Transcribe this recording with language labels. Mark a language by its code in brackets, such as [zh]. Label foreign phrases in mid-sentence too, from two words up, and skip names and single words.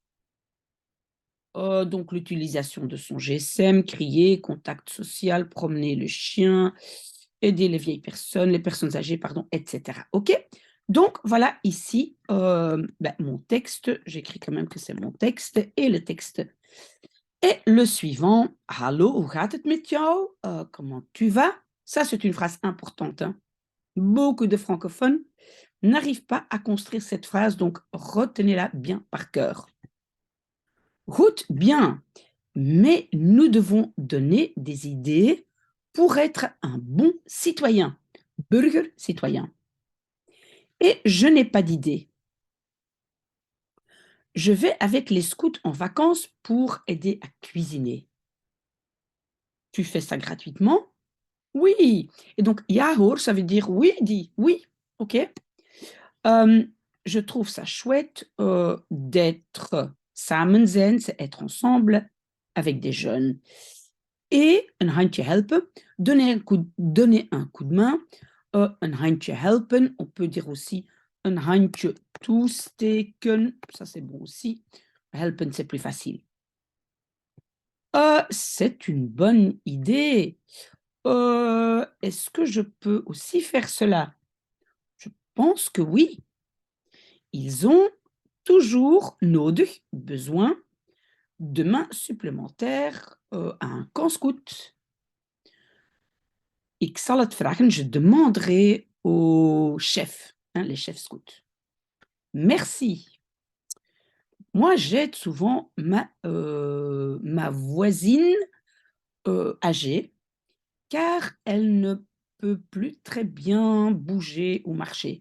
[fr] Donc, l'utilisation de son GSM, crier, contact social, promener le chien, aider les personnes âgées, pardon, etc. OK? Donc, voilà ici mon texte. J'écris quand même que c'est mon texte. Et le texte est le suivant. [nl] Hallo, hoe gaat het met jou? [fr] Comment tu vas? Ça, c'est une phrase importante, hein. Beaucoup de francophones n'arrivent pas à construire cette phrase, donc retenez-la bien par cœur. Goed, bien, mais nous devons donner des idées pour être un bon citoyen, burger citoyen. Et je n'ai pas d'idée. Je vais avec les scouts en vacances pour aider à cuisiner. Tu fais ça gratuitement? Oui. Et donc, [nl] ja hoor, [fr] ça veut dire oui, dis oui. OK. Euh, je trouve ça chouette d'être [nl] samen zijn, [fr] c'est être ensemble avec des jeunes. Et [nl] een handje helpen, [fr] donner un coup de main. Een handje helpen, on peut dire aussi [nl] een handje toesteken, [fr] ça c'est bon aussi. Helpen, c'est plus facile. C'est une bonne idée. Est-ce que je peux aussi faire cela? Je pense que oui. Ils ont toujours nodig, besoin de mains supplémentaires à un camp scout. [nl] Ik zal het vragen, [fr] je demanderai au chef, hein, les chefs scouts. Merci. Moi, j'aide souvent ma voisine âgée, car elle ne peut plus très bien bouger ou marcher.